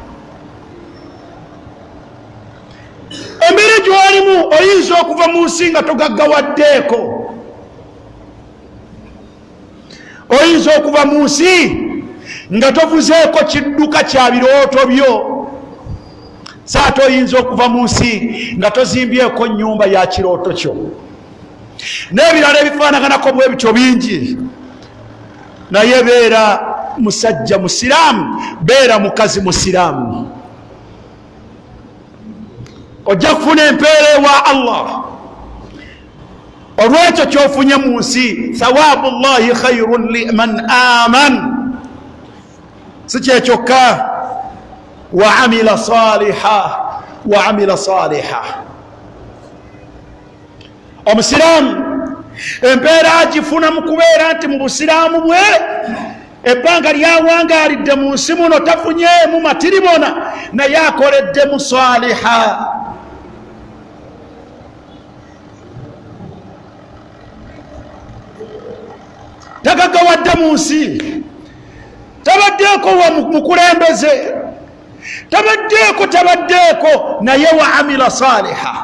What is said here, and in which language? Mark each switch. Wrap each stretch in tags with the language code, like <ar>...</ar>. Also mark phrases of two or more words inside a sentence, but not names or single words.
<lg>Embeera gy'olimu oyinza okuva mu nsi nga togaggawaddeeko, oyinza okuva mu nsi nga tovuzeeko kidduka kya birooto byo, saate oyinza okuva mu nsi nga tozimbyeko nnyumba ya kirooto kyo, n'ebirala ebifaanaganako bwe bityo bingi. Naye beera musajja musiraamu, beera mukazi musiraamu, ojja kufuna empeera ewa Allah olwekyo kyofunye mu nsi.</lg> <ar>ثواب الله خير لمن آمن.</ar> <lg>Si kyekyokka,</lg> <ar>وعمل صالحا.</ar> <lg>Omusiraamu empeera agifuna mu kubeera nti mu busiraamu bwe ebbanga lyawangalidde mu nsi muno tafunyeemu matiribona, naye akoleddemu saliha. Tagaggawadde mu nsi, tabaddeeko wa mukulembeze, tabaddeeko naye</lg> <ar>وعمل صالحا.</ar>